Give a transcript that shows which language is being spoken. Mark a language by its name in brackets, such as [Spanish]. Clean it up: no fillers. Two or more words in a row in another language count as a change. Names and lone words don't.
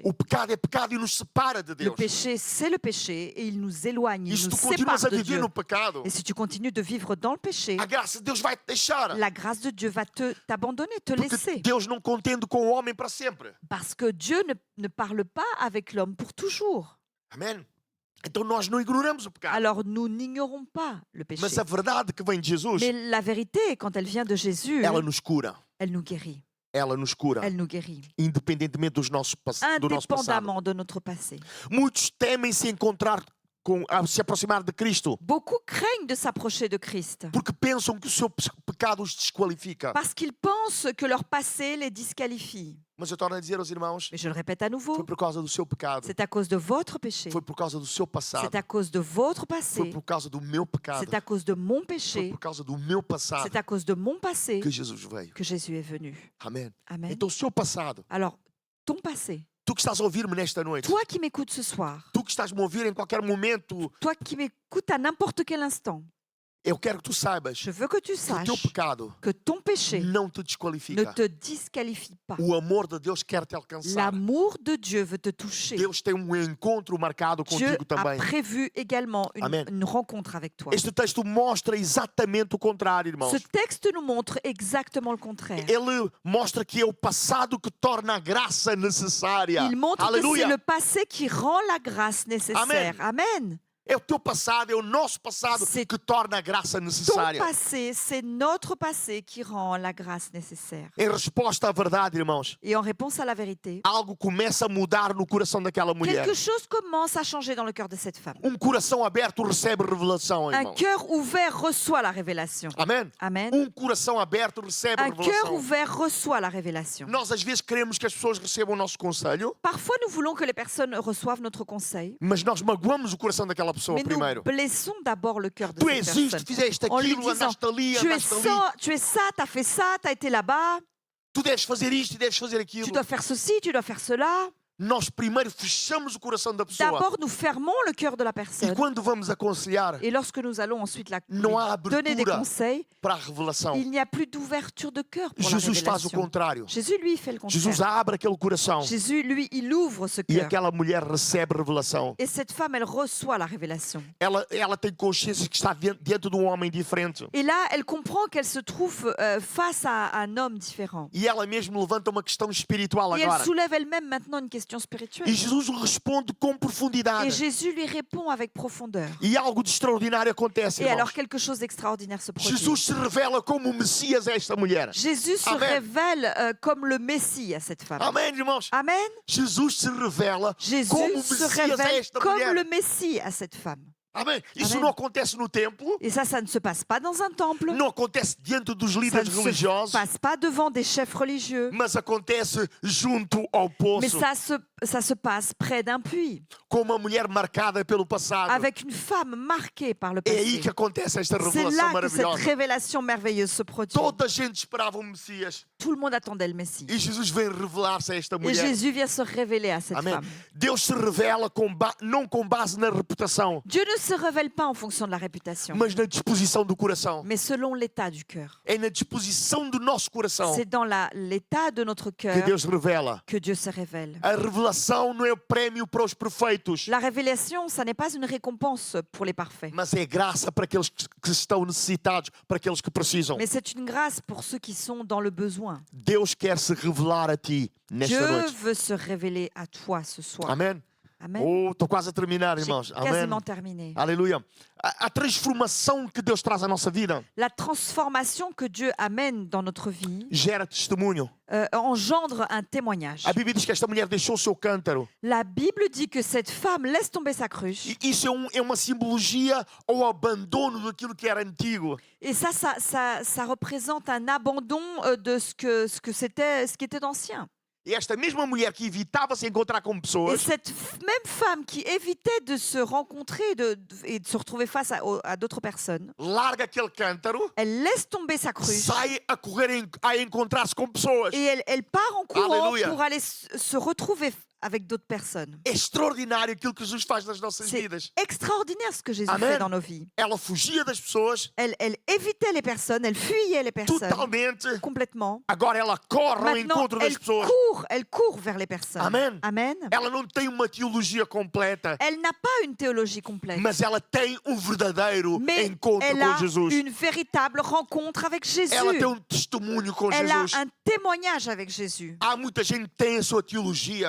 [Portuguese] O pecado é pecado e nos separa de [French] Le [Portuguese] Deus. [French] péché, c'est le péché et il nous éloigne, [Portuguese] E [French] il [Portuguese] se [French] nous [Portuguese] tu continuas [French] sépare [Portuguese] a [French] de [Portuguese] viver [French] Dieu. [Portuguese] no pecado, [French] Et si tu continues de vivre dans le péché, [Portuguese] a graça de Deus vai te deixar. [French] la grâce de Dieu va t'abandonner, te [Portuguese] Porque [French] laisser. [Portuguese] Deus não contende com o homem para sempre. [French] Parce que Dieu ne parle pas avec l'homme pour toujours. [Portuguese] Amém? Então nós não ignoramos o pecado. [French] Alors nous n'ignorons pas le péché. [Portuguese] Mas a verdade que vem de Jesus, [French] Mais la vérité, quand elle vient de Jésus, [Portuguese] ela nos cura. [French] elle nous guérit. [Portuguese] ela nos cura, [French] elle nous guérit, [Portuguese] independentemente do nosso passado. [French] indépendamment de notre passé. [Portuguese] Muitos temem se encontrar se aproximar de Cristo, [French] Beaucoup craignent de s'approcher de Christ [Portuguese] porque pensam que o seu pecado os desqualifica. [French] parce qu'ils pensent que leur passé les disqualifie. [Portuguese] Mas eu torno a dizer aos irmãos, [French] Mais je le répète à [Portuguese] foi [French] nouveau, [Portuguese] por causa do seu pecado, [French] c'est à cause de votre péché, [Portuguese] foi por causa do seu passado, [French] c'est à cause de votre [Portuguese] foi [French] passé, [Portuguese] por causa do meu pecado, [French] c'est à cause de mon [Portuguese] foi [French] péché, [Portuguese] por causa do meu passado [French] c'est à cause de mon passé [Portuguese] que Jesus veio. [French] que Jésus est venu. [Portuguese] Amém. [French] Amen. [Portuguese] Então, o seu passado, [French] Alors, ton passé, [Portuguese] tu que estás a ouvir-me nesta noite, [French] toi qui m'écoutes ce soir, [Portuguese] tu que estás a me ouvir em qualquer momento, [French] toi qui m'écoutes à n'importe quel instant, [Portuguese] eu quero que tu saibas [French] je veux que tu [Portuguese] que o teu [French] saches [Portuguese] pecado [French] que ton péché [Portuguese] não te [French] ne [Portuguese] desqualifica. [French] te disqualifie pas. [Portuguese] O amor de Deus quer te alcançar. [French] L'amour de Dieu veut te toucher. [Portuguese] Deus tem encontro marcado [French] Dieu [Portuguese] contigo [French] a [Portuguese] também. [French] prévu également [Portuguese] Amen. [French] une rencontre avec toi. [Portuguese] Este texto mostra exatamente o contrário, irmãos. [French] Ce texte nous montre exactement le contraire. [Portuguese] Ele mostra que é o passado que torna a graça necessária. [French] Il montre que c'est [Portuguese] Aleluia. [French] le passé qui rend la grâce nécessaire. Amen. [Portuguese] É o teu passado, é o nosso passado [French] C'est [Portuguese] que torna a graça [French] Ton [Portuguese] necessária. [French] passé, c'est notre passé qui rend la grâce nécessaire. [Portuguese] Em resposta à verdade, irmãos, [French] Et en réponse à la vérité, [Portuguese] algo começa a mudar no coração daquela mulher. [French] quelque chose commence à changer dans le cœur de cette femme. [Portuguese] Coração aberto recebe revelação, [French] Un [Portuguese] irmãos. [French] cœur ouvert reçoit la révélation. [Portuguese] Amém? [French] Amen. [Portuguese] Coração aberto recebe [French] Un cœur [Portuguese] revelação. [French] ouvert reçoit la révélation. [Portuguese] Nós às vezes queremos que as pessoas recebam o nosso conselho, [French] Parfois, nous voulons que les personnes reçoivent notre conseil, [Portuguese] mas nós magoamos o coração daquela pessoa [French] mais [Portuguese] primeiro. [French] nous blessons d'abord le cœur de [Portuguese] Tu [French] cette [Portuguese] és isto, [French] personne. [Portuguese] fizeste [French] En lui [Portuguese] aquilo, [French] disant, [Portuguese] andaste ali, [French] tu es [Portuguese] andaste ali. [French] ça, tu es ça, t'as fait ça, t'as été là-bas, [Portuguese] Tu deves fazer isto e deves fazer aquilo. [French] tu dois faire ceci, tu dois faire cela. [Portuguese] Nós primeiro fechamos o coração da pessoa. [French] D'abord, nous fermons le cœur de la [Portuguese] E [French] personne. [Portuguese] quando vamos aconselhar, [French] Et lorsque nous allons ensuite [Portuguese] não há [French] lui donner des [Portuguese] abertura [French] conseils, [Portuguese] para a revelação. [French] il n'y a plus d'ouverture de cœur pour la [Portuguese] Jesus faz o [French] révélation. [Portuguese] contrário. [French] Jésus, lui, fait le [Portuguese] Jesus [French] contraire. [Portuguese] abre aquele coração [French] Jésus, lui, il ouvre ce [Portuguese] e [French] cœur. [Portuguese] aquela mulher recebe revelação. [French] Et cette femme, elle reçoit la révélation. [Portuguese] Ela tem consciência que está diante de um homem diferente. [French] Et là, elle comprend qu'elle se trouve face à un homme différent. [Portuguese] E ela mesmo levanta uma questão espiritual [French] Et elle [Portuguese] agora. [French] soulève elle-même maintenant une question spirituelle. [Portuguese] E Jesus responde com [French] Et [Portuguese] profundidade. [French] Jésus lui répond avec profondeur. [Portuguese] E algo de extraordinário acontece, [French] Et alors, [Portuguese] irmãos. [French] quelque chose d'extraordinaire se produit. [Portuguese] Jesus se revela como o Messias a esta mulher. [French] Jésus se [Portuguese] Amen. [French] révèle comme le Messie à cette femme. [Portuguese] Amém, irmãos? [French] Amen. [Portuguese] Jesus se revela [French] Jésus [Portuguese] como o [French] se [Portuguese] Messias a [French] révèle [Portuguese] esta [French] comme [Portuguese] mulher. [French] le Messie à cette femme. [Portuguese] Amém? Isso [French] Amen. [Portuguese] não acontece no templo, [French] Et ça ne se passe pas dans un temple. [Portuguese] não acontece diante dos [French] Ça [Portuguese] líderes [French] ne se [Portuguese] religiosos, [French] passe pas devant des chefs religieux. [Portuguese] mas acontece junto ao [French] Mais [Portuguese] poço, [French] ça se passe près d'un puits, [Portuguese] com uma mulher marcada pelo passado. [French] avec une femme marquée par le [Portuguese] É aí [French] passé. [Portuguese] que acontece esta [French] C'est [Portuguese] revelação [French] là que cette [Portuguese] maravilhosa. [French] révélation merveilleuse se produit. [Portuguese] Toda a gente esperava o Messias [French] Tout le monde attendait le Messie. [Portuguese] e Jesus vem revelar-se a esta [French] Et [Portuguese] mulher. [French] Jésus vient se révéler à cette [Portuguese] Amém. [French] femme. [Portuguese] Deus se revela não com base na reputação, [French] Dieu ne se révèle pas en fonction de la réputation, [Portuguese] mas na disposição do coração. [French] mais selon l'état du cœur. [Portuguese] É na disposição do nosso coração [French] C'est dans l'état de notre [Portuguese] que [French] cœur [Portuguese] Deus revela. [French] que Dieu se révèle. [Portuguese] A revelação não é o prémio para os perfeitos, [French] La révélation, ça n'est pas une récompense pour les parfaits, [Portuguese] mas é graça para aqueles que estão necessitados, para aqueles que precisam. [French] mais c'est une grâce pour ceux qui sont dans le besoin. [Portuguese] Deus quer se revelar a ti nesta [French] Dieu [Portuguese] noite. [French] veut se révéler à toi ce soir. [Portuguese] Amém? [French] Amen. [Portuguese] Oh, estou quase a terminar, [French] J'ai [Portuguese] irmãos. Amém. [French] quasiment terminé. [Portuguese] Aleluia. A transformação que Deus traz à nossa vida [French] La transformation que Dieu amène dans notre vie [Portuguese] gera testemunho. [French] engendre un témoignage. [Portuguese] A Bíblia diz que esta mulher deixou o seu cântaro. [French] La Bible dit que cette femme laisse tomber sa cruche. [Portuguese] E isso é uma simbologia ao abandono daquilo que era antigo. [French] Et ça représente un abandon de ce qui était ancien. [Portuguese] E esta mesma mulher que evitava se encontrar com [French] Et [Portuguese] pessoas, [French] cette même femme qui évitait de se rencontrer et de se retrouver face à d'autres personnes, [Portuguese] larga aquele cântaro, [French] elle laisse tomber sa cruche [Portuguese] sai a correr a encontrar-se com pessoas. [French] et elle part en courant Alléluia. pour aller se retrouver avec d'autres personnes. [Portuguese] É extraordinário aquilo que Jesus faz nas nossas [French] C'est [Portuguese] vidas. [French] extraordinaire ce que Jésus [Portuguese] Amen. [French] fait dans nos vies. [Portuguese] Ela fugia das pessoas [French] Elle évitait les personnes, elle fuyait les personnes [Portuguese] totalmente. [French] complètement. [Portuguese] Agora ela corre ao [French] Maintenant, [Portuguese] encontro das pessoas. [French] elle court vers les personnes. [Portuguese] Amen. [French] Amen. [Portuguese] Ela não tem uma teologia completa, [French] Elle n'a pas une théologie complète, [Portuguese] mas ela tem verdadeiro [French] mais [Portuguese] encontro [French] elle [Portuguese] com [French] a [Portuguese] Jesus. [French] une véritable rencontre avec Jésus. [Portuguese] Ela tem testemunho com [French] Elle a [Portuguese] Jesus. [French] un témoignage avec Jésus. [Portuguese] Há muita gente que tem a sua teologia,